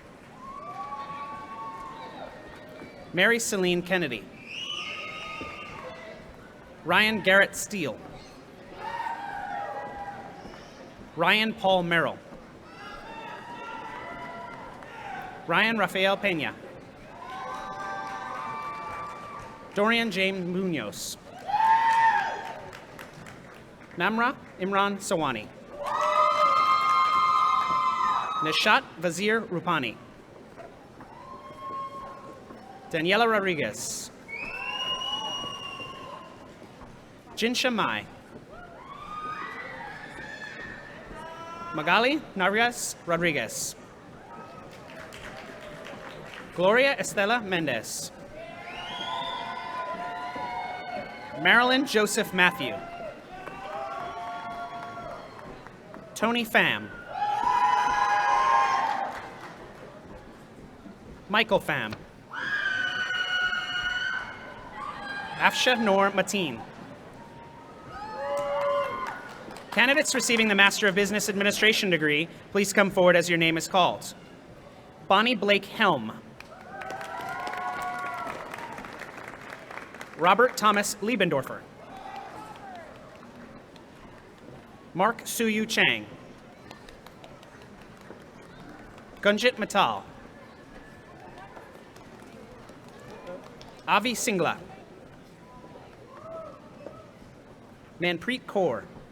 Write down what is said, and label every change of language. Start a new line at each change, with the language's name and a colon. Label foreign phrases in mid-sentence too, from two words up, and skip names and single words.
English: Mary Celine Kennedy. Ryan Garrett Steele. Ryan Paul Merrill. Ryan Rafael Pena. Dorian James Munoz. Namra Imran Sawani. Nishat Vazir Rupani. Daniela Rodriguez. Jinsha Mai. Magali Narias Rodriguez. Gloria Estela Mendez. Marilyn Joseph Matthew. Tony Pham. Michael Pham. Afsha Noor Mateen. Candidates receiving the Master of Business Administration degree, please come forward as your name is called. Bonnie Blake Helm. Robert Thomas Liebendorfer. Mark Suyu Chang. Gunjit Mittal. Avi Singla. Manpreet Kaur.